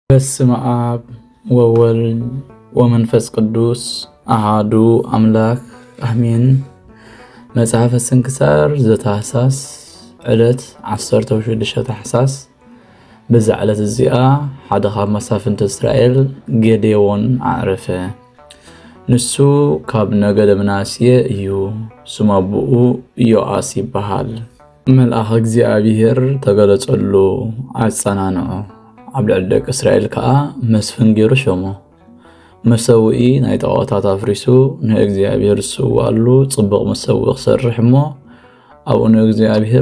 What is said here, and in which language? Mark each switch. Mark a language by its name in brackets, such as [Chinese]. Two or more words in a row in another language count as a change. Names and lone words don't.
[Geez] በስመ አብ ወወልድ ወመንፈስ ቅዱስ አሃዱ አምላክ አሜን። [Tigrinya] መጽሐፈ ስንክሳር ዘታኅሳስ ዕለት 16 ታኅሳስ። በዛ ዕለት እዚኣ ሓደ ካብ መሳፍንቲ እስራኤል ጌዴዎን ዓረፈ። ንሱ ካብ ነገደ ምናስየ እዩ። ስሙ አቡኡ ኢዮአስ ይበሃል። መልአክ እግዚአብሔር ተገለጸሉ አጸናንዖ። ኣብ ልዕሊ ደቂ እስራኤል ከዓ መስፍን ገይሩ ሾሞ። መሰውኢ ናይ ጣዖታት ኣፍሪሱ ንእግዚአብሔር ዝስዋኣሉ ጽቡቕ መሰውኢ ክሰርሕ እሞ ኣብኡ ንእግዚአብሔር